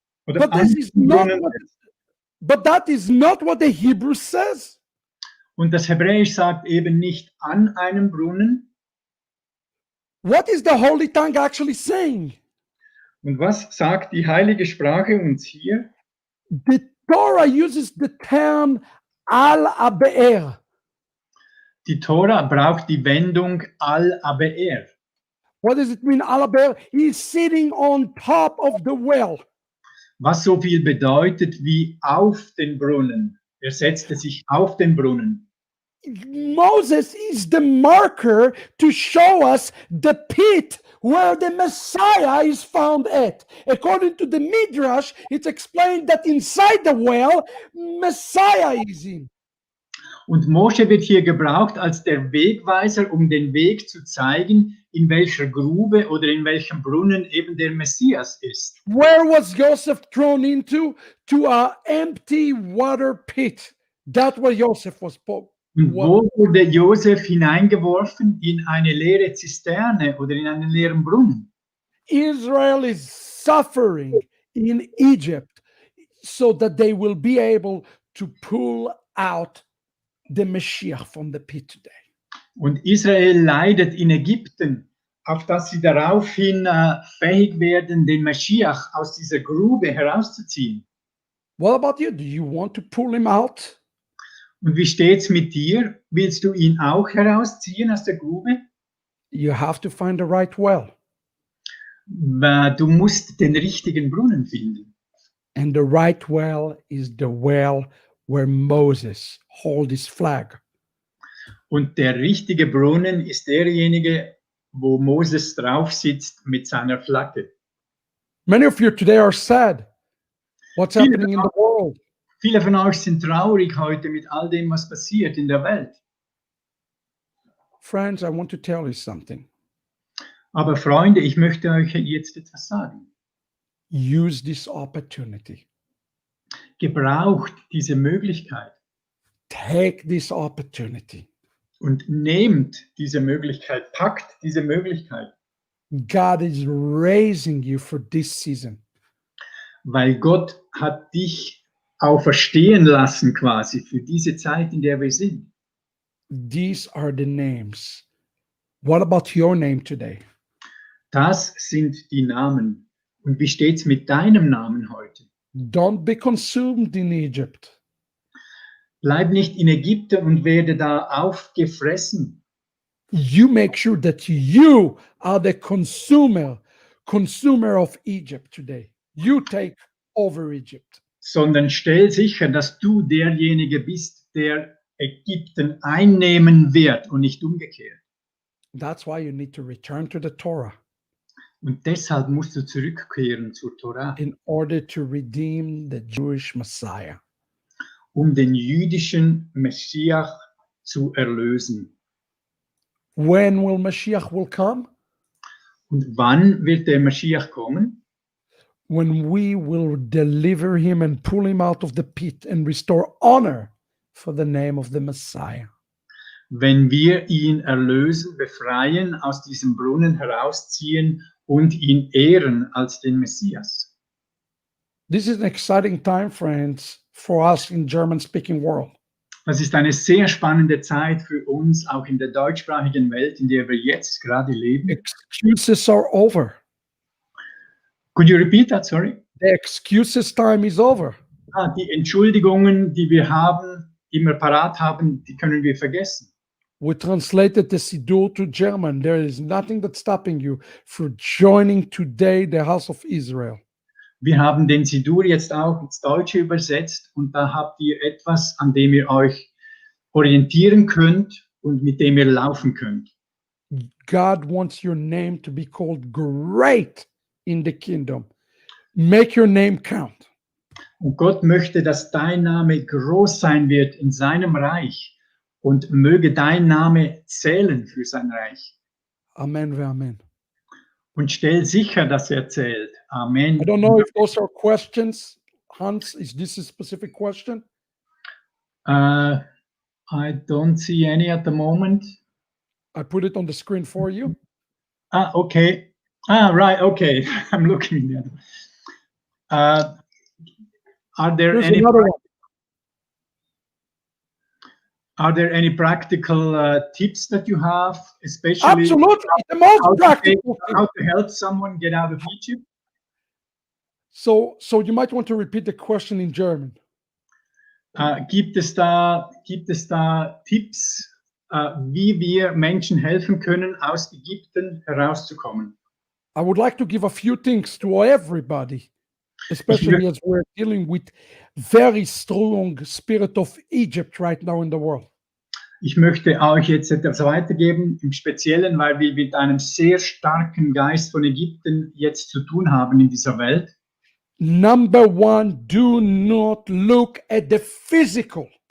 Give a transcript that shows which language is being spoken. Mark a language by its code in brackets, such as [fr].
[de] Oder [en] But [de] an [en] this is [de] diesen [en] not [de] Brunnen [en] what, [de] setzte. [en] but that is not what the Hebrew says. [de] Und das Hebräisch sagt eben nicht an einem Brunnen. [en] What is the Holy Tongue actually saying? [de] Und was sagt die heilige Sprache uns hier? [en] The Torah uses the term al-abe'er. [de] Die Tora braucht die Wendung al-abe'er. [en] What does it mean, al-abe'er? He's sitting on top of the well. [de] Was so viel bedeutet wie auf den Brunnen. Er setzte sich auf den Brunnen. [en] Moses is the marker to show us the pit where the Messiah is found at. According to the Midrash, it's explained that inside the well, Messiah is in. [de] Und Mose wird hier gebraucht als der Wegweiser, um den Weg zu zeigen, in welcher Grube oder in welchem Brunnen eben der Messias ist. [en] Where was Joseph thrown into? To an empty water pit. That's where Joseph was. [de] Und wo wurde Josef hineingeworfen? In eine leere Zisterne oder in einen leeren Brunnen. [en] Israel is suffering in Egypt so that they will be able to pull out the Mashiach from the pit today. [de] Und Israel leidet in Ägypten, auf dass sie daraufhin fähig werden, den Mashiach aus dieser Grube herauszuziehen. [en] What about you? Do you want to pull him out? [de] Und wie steht's mit dir? Willst du ihn auch herausziehen aus der Grube? [en] You have to find the right well. [de] Du musst den richtigen Brunnen finden. [en] And the right well is the well where Moses held his flag. [de] Und der richtige Brunnen ist derjenige, wo Moses drauf sitzt mit seiner Flagge. [en] Many of you today are sad. What's happening in the world? [de] Viele von euch sind traurig heute mit all dem, was passiert in der Welt. [en] Friends, I want to tell you something. [de] Aber Freunde, ich möchte euch jetzt etwas sagen. [en] Use this opportunity. [de] Gebraucht diese Möglichkeit [en] Take this opportunity. [de] und nehmt diese Möglichkeit, packt diese Möglichkeit, [en] God is raising you for this season. [de] weil Gott hat dich auferstehen lassen quasi für diese Zeit, in der wir sind. [en] These are the names. What about your name today? [de] Das sind die Namen. Und wie steht's mit deinem Namen heute? [en] Don't be consumed in Egypt. [de] Bleib nicht in Ägypten und werde da aufgefressen. [en] You make sure that you are the consumer of Egypt today. You take over Egypt. [de] Sondern stell sicher, dass du derjenige bist, der Ägypten einnehmen wird und nicht umgekehrt. [en] That's why you need to return to the Torah [de] Und deshalb musst du zurückkehren zur Torah, [en] in order to redeem the Jewish Messiah. [de] um den jüdischen Messias zu erlösen. [en] When will Mashiach will come? [de] Und wann wird der Messias kommen? [en] When we will deliver him and pull him out of the pit and restore honor for the name of the Messiah. [de] Wenn wir ihn erlösen, befreien, aus diesem Brunnen herausziehen und ihn ehren als den Messias. [en] This is an exciting time, friends, for us in German-speaking world. [de] Das ist eine sehr spannende Zeit für uns, auch in der deutschsprachigen Welt, in der wir jetzt gerade leben. [en] Excuses are over. Could you repeat that? Sorry. The excuses time is over. [de] Die Entschuldigungen, die wir haben, immer parat haben, die können wir vergessen. [en] We translated the Siddur to German. There is nothing that's stopping you from joining today the house of Israel. [de] Wir haben den Siddur jetzt auch ins Deutsche übersetzt und da habt ihr etwas, an dem ihr euch orientieren könnt und mit dem ihr laufen könnt. [en] God wants your name to be called great in the kingdom. Make your name count. [de] Und Gott möchte, dass dein Name groß sein wird in seinem Reich und möge dein Name zählen für sein Reich. [he] Amen ve'amen. [de] Und stell sicher, dass er zählt. [he] Amen. [en] I don't know if those are questions. Hans, is this a specific question? I don't see any at the moment. I put it on the screen for you. Okay. Right. Okay. I'm looking there. Are there Here's any another one. Are there any practical tips that you have, especially Absolutely, the most how practical thing. to help someone get out of Egypt? So you might want to repeat the question in German. [de] Gibt es da Tipps, wie wir Menschen helfen können, aus Ägypten herauszukommen? [en] I would like to give a few things to everybody, especially as we're dealing with very strong spirit of Egypt right now in the world. [de] Ich möchte euch jetzt etwas weitergeben, im Speziellen, weil wir mit einem sehr starken Geist von Ägypten jetzt zu tun haben in dieser Welt. [en] Number one, do not look at the physical.